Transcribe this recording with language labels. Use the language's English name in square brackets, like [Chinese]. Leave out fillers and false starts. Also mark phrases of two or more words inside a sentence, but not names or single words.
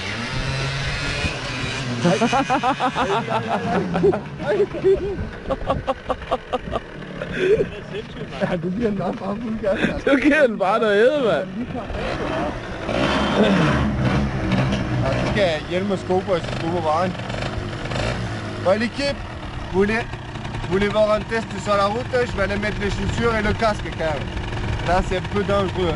[Danish] Ja, du giver den nok bare fuld gas. Du giver den bare noget æde, mand. Ja, så skal jeg hjelme og sko på, hvis jeg skal på vejen. [French] Bon, l'équipe, voulez voir un test sur la route? Je vais aller mettre les chaussures et le casque quand même. Là, c'est un peu dangereux.